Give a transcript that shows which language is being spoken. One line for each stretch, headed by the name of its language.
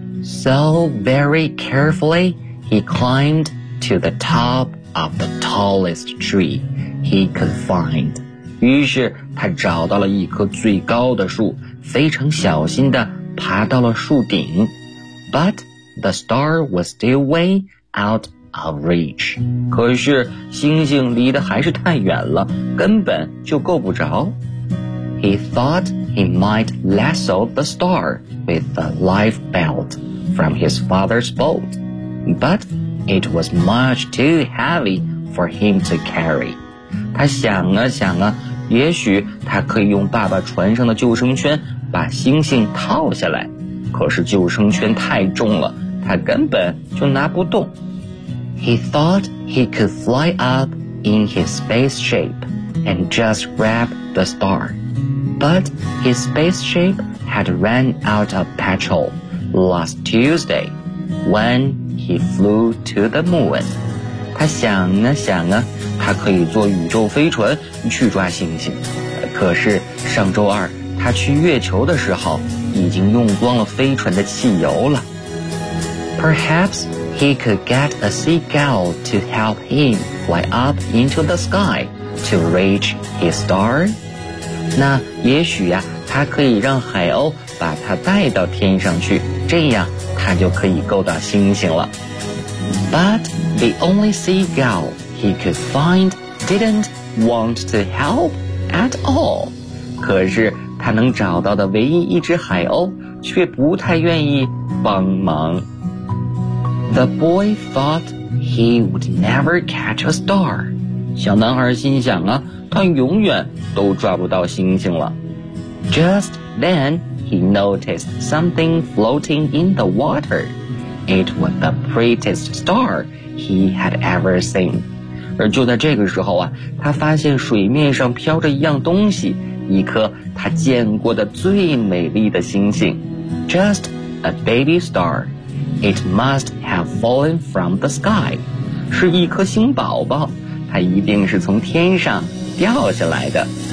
English: So very carefully, he climbed to the top of the tallest tree he could find.
Chinese: 于是他找到了一棵最高的树，非常小心地爬到了树顶。
English: But the star was still way out. Of reach.
Chinese: 可是星星离得还是太远了，根本就够不着。
English: He thought he might lasso the star with the life belt from his father's boat, but it was much too heavy for him to carry.
Chinese: 他想啊想啊，也许他可以用爸爸船上的救生圈把星星套下来，可是救生圈太重了，他根本就拿不动。
English: He thought he could fly up in his spaceship and just grab the star. But his spaceship had run out of petrol last Tuesday when he flew to the moon.
Chinese: 他想啊想啊，他可以坐宇宙飞船去抓星星。可是上周二他去月球的时候已经用光了飞船的汽油了。
English: Perhaps he could get a seagull to help him fly up into the sky to reach his star.
Chinese: 那也许呀，他可以让海鸥把他带到天上去，这样他就可以够到星星了。
English: But the only seagull he could find didn't want to help at all.
Chinese: 可是他能找到的唯一一只海鸥却不太愿意帮忙。
English: The boy thought he would never catch a star.
Chinese: 小男孩心想啊，他永远都抓不到星星了。
English: Just then he noticed something floating in the water. It was the prettiest star he had ever seen.
Chinese: 而就在这个时候啊，他发现水面上飘着一样东西，一颗他见过的最美丽的星星。
English: Just a baby star. It must have fallen from the sky.
Chinese: 是一颗星宝宝，它一定是从天上掉下来的。